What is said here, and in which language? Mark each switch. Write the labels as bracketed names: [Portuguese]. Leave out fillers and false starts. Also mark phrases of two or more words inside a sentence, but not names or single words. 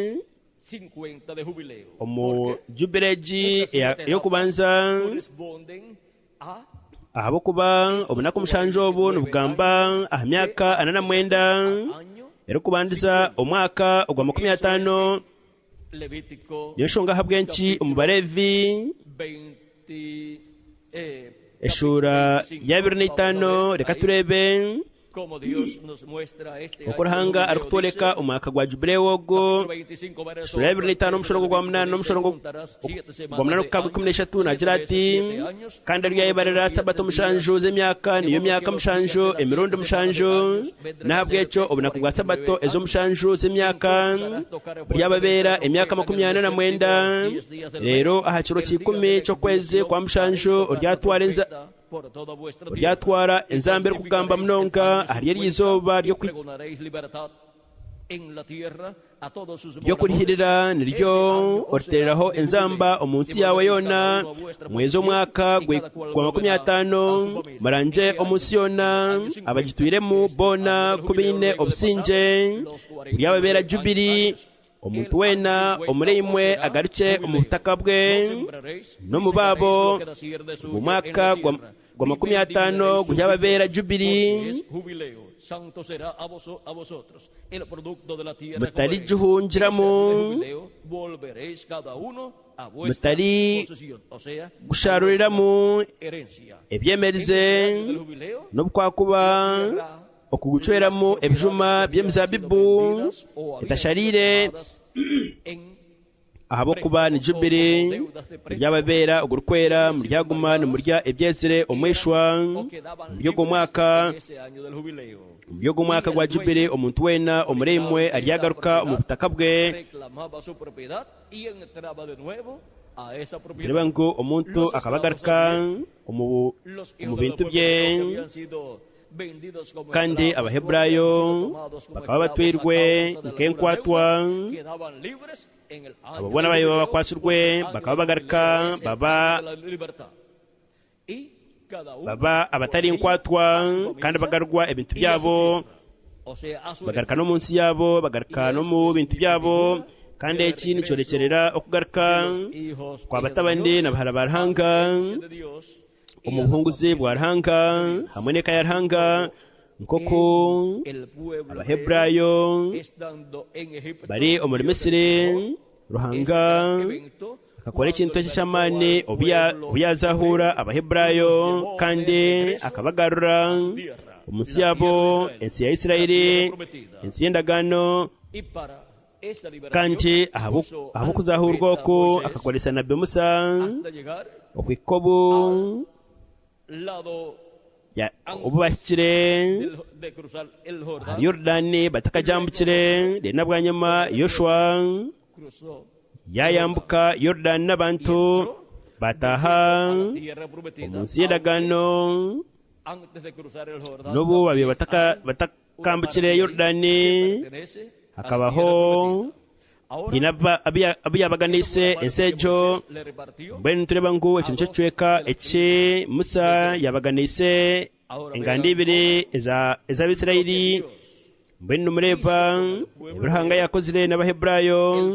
[Nyankole] omu jubileegi ey'okubanza ahabo kuba obunaku mushanju obu nibugamba aha myaka 49 erikubandiza omwaka ogwa 50 y'enshonga habw'enki omu Baleevi eshura ya 25 reka turebe uko Ruhanga arikutworeka omwaka gwa jubile ogwo sura ya 25 omushoro gwa 8 n'omushoro gwa 8 kabwe 13 nagira ati kandi ari yayibarira sabato mushanju z'emyaka niyo myaka mushanju emirundi mushanju nahabw'ekyo obunaku bwa sabato ezo mushanju z'emyaka byababera emyaka 49 rero aha kiro k'ikumi ky'okwezi kwa mushanju oryatwara enzambere kugamba mnonga ahari y'izuba ryo kurihirira niryo oritereraho enzamba omunsi yawe yona mwezi omwaka gwa 50 maranje omunsi yona abagitwiremu bona kubine obusinge byababera jubili omuntu wena omureimwe agaruke omu butaka bwe no mu babo mu mwaka gwa 50 guhyababera jubili mutari gihungiramu mutari gusharuriramu ebyemerize n'obukwakuba okugucweramu ebijuma by'emizabibu etasharire ahabo kuba ni jubili ryababera ugurukwera muryaguma nimurya ebyezire omwishwa mubyo mwaka gwa jubili omuntu wena omureimwe aryagaruka mu butaka bwe tureba ngo omuntu akabagaruka mu bintu bye kandi Abaheburayo bakaba batwirwe nk'enkwatwa ababona bayo bakwasurwe bakaba bagaruka baba abatari enkwatwa kandi bagarwa ebintu byabo bagaruka no munsi yabo bagaruka no mu bintu byabo kandi iki nicyorekerera okugaruka kwa batabandi na bahara barahanga umuhunguzi bwa Ruhanga hamwe n'eka ya Ruhanga nk'uko abaheburayo bari muri Misiri ruhanga akakora ikintu cy'amani ubuyazahura abaheburayo kandi akabagarura umunsi yabo ensi ya Isirayeli ensi y'endagano kandi aho kuzahurwa ko akakoresha na Musa okwikobu ya ubashire Yordani batakajambukire dena bwanyuma Yoshua yayambuka Yordani n'abantu bataha umunsi y'endagano n'ubu babi batakambukire Yordani hakabaho abiyabaganise ensejo mbene tureba ngo ikintu cyo cweka ece Musa yabaganise engandi ibiri eza Bisirayeli mbene umureba Ibrahanga yakozire n'abaheburayo